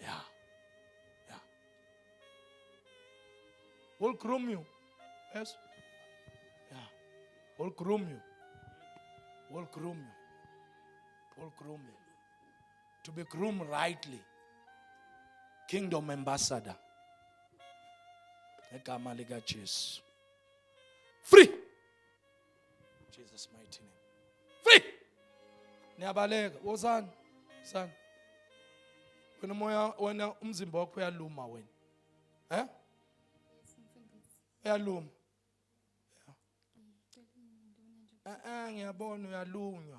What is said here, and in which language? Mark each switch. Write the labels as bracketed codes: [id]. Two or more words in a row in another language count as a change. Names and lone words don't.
[en] Yeah. Yeah. Will groom you. Yes. Yeah. Will groom you. Will groom you. Will groom you. To be groomed rightly. Kingdom ambassador. [zu] Egama lika Jesu. [en] Free. Jesus mighty name. Free. [zu] Niyabaleka. Wozani? Son. Wena umzimba wakho uyaluma wena. Eh? Uyaluma. Ngiyabona uyalunywa.